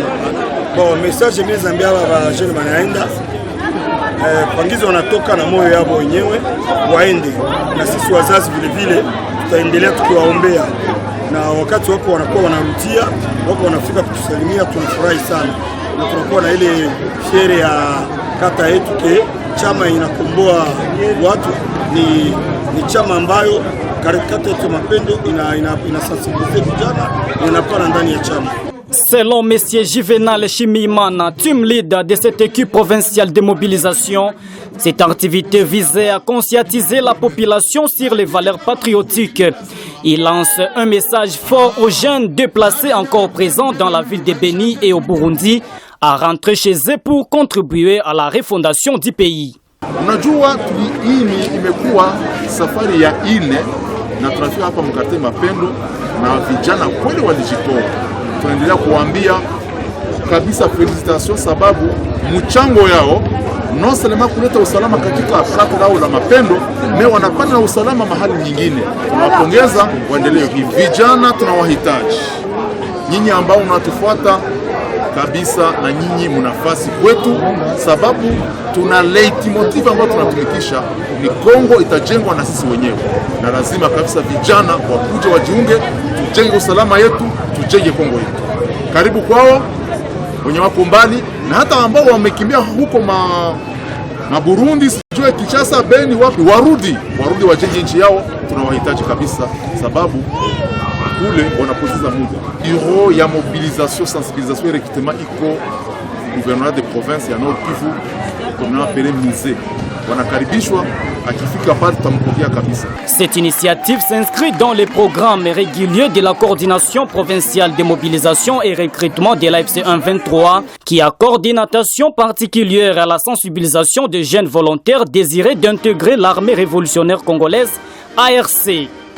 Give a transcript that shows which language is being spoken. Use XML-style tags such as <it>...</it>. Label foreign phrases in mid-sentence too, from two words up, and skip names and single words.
<sw>Kwa message mimi zambia wa jeune manaenda pangizo wanatoka na moyo yao wenyewe waende, na sisi wazazi vile vile tutaendelea tukiwaombea, na wakati wako wanakuwa wanarudia, wako wanafika kutusalimia, tunafurahi sana, na tunakuwa na ile shere ya kata yetu ke chama inakomboa watu, ni chama ambayo kata yetu Mapendo inasensibiliser vijana na inapana ndani ya chama.</sw> <fr>Selon M. Juvenal Chimimana, team leader de cette équipe provinciale de mobilisation, cette activité visait à conscientiser la population sur les valeurs patriotiques. Il lance un message fort aux jeunes déplacés encore présents dans la ville de Beni et au Burundi à rentrer chez eux pour contribuer à la refondation du pays.</fr> <sw>Unajua hii imekuwa safari ya ine na tunafika hapa mkate Mapendo na vijana kweli walijitoa. Tunaendelea kuambia kabisa felicitation, sababu mchango yao</sw> <fr>non seulement</fr> <sw>kuleta usalama katika kata lao la Mapendo, me wanapata na usalama mahali nyingine. Tunawapongeza, waendelee hivi. Vijana tunawahitaji. Nyinyi ambao mnatufuata kabisa, na nyinyi mnafasi kwetu, sababu tuna leitmotiv ambayo tunatumikisha ni Kongo itajengwa na sisi wenyewe, na lazima kabisa vijana wakuje wajiunge, tujenge usalama yetu, tujenge Kongo yetu. Karibu kwao wenye wako mbali na hata ambao wamekimbia huko na Burundi, sijue Kinshasa, Beni, wapi, warudi wajenge nchi yao. Tunawahitaji kabisa, sababu kule wanapoteza muda.</sw> <fr>Bureau ya mobilisation, sensibilisation et recrutement iko gouvernement de province ya Nord Kivu, comme on appelle musée.</fr> <sw>Wanakaribishwa, akifika pale tutampokea kabisa.</sw> <fr>Cette initiative s'inscrit dans les programmes réguliers de la coordination provinciale de mobilisation et recrutement de l'AFC 123 qui accorde une attention particulière à la sensibilisation des jeunes volontaires désirés d'intégrer l'armée révolutionnaire congolaise ARC.</fr>